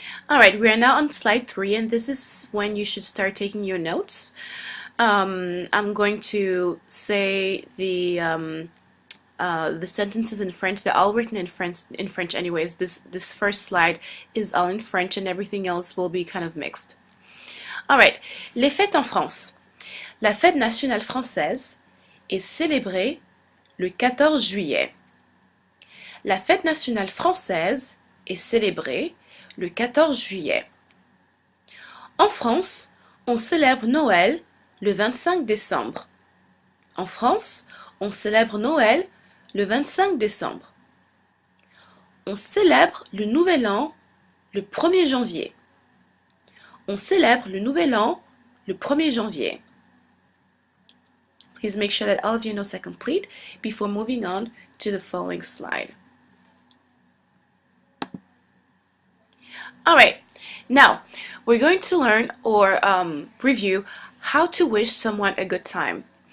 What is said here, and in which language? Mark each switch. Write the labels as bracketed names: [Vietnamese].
[English] Alright, we are now on slide 3, and this is when you should start taking your notes. I'm going to say the sentences in French. They're all written in French anyways. This first slide is all in French and everything else will be kind of mixed. [French] Alright, les fêtes en France. La fête nationale française est célébrée le 14 juillet. La fête nationale française est célébrée le 14 juillet. En France, on célèbre Noël le 25 décembre. En France, on célèbre Noël le 25 décembre. On célèbre le Nouvel An le 1er janvier. On célèbre le Nouvel An le 1er janvier. [English] Please make sure that all of your notes are complete before moving on to the following slide. Alright, now we're going to learn or review how to wish someone a good time.